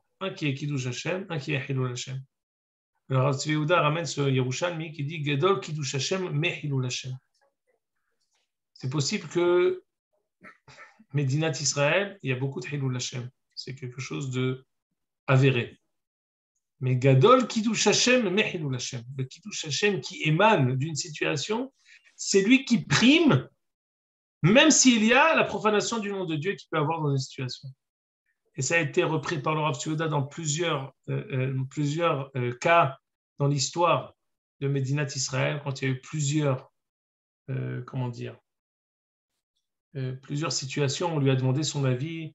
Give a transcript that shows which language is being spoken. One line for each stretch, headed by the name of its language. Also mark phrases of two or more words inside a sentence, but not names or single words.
French: Un qui est
Hebrew: קידוש השם,
French: un qui est
Hebrew: חילול השם.
French: Le Rav Tzvi Yehuda ramène ce Yerushalmi qui dit
Hebrew: גדול קידוש השם מחילול השם.
French: C'est possible que Médinat Israël, il y a beaucoup de
Hebrew: חילול השם.
French: C'est quelque chose de avéré. Mais
Hebrew: גדול קידוש השם מחילול השם.
French: Le
Hebrew: קידוש השם
French: qui émane d'une situation, c'est lui qui prime, même s'il y a la profanation du nom de Dieu qu'il peut avoir dans une situation. Et ça a été repris par le Rav Tzvi Yehuda dans plusieurs cas dans l'histoire de Médinat Israël, quand il y a eu plusieurs situations, on lui a demandé son avis.